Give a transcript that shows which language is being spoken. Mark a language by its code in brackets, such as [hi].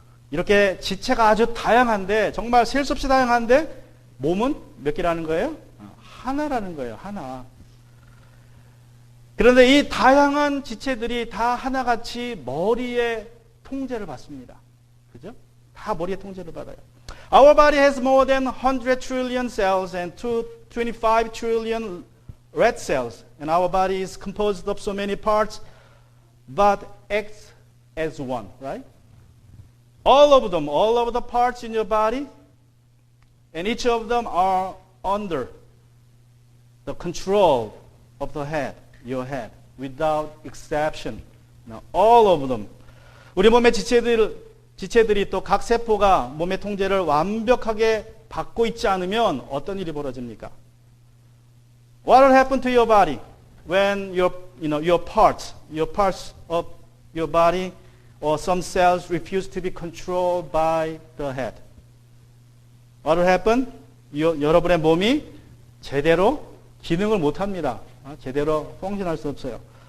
[ko] 이렇게 지체가 아주 다양한데, 정말 셀 수 없이 다양한데 몸은 몇 개라는 거예요? 하나라는 거예요. 하나. 그런데 이 다양한 지체들이 다 하나같이 머리의 통제를 받습니다. 그죠? 다 머리의 통제를 받아요. [en] Our body has more than 100 trillion cells and 25 trillion red cells. And our body is composed of so many parts, but acts as one, right? All of the parts in your body, and each of them are under the control of the head, your head, without exception. Now, all of them. [ko] 우리 몸의 지체들이 또 각 세포가 몸의 통제를 완벽하게 받고 있지 않으면 어떤 일이 벌어집니까? [en] What will happen to your body when your parts of your body or some cells refuse to be controlled by the head? What will happen? [ko] 여러분의 몸이 제대로 기능을 못합니다. 제대로 펑션할 수 없어요.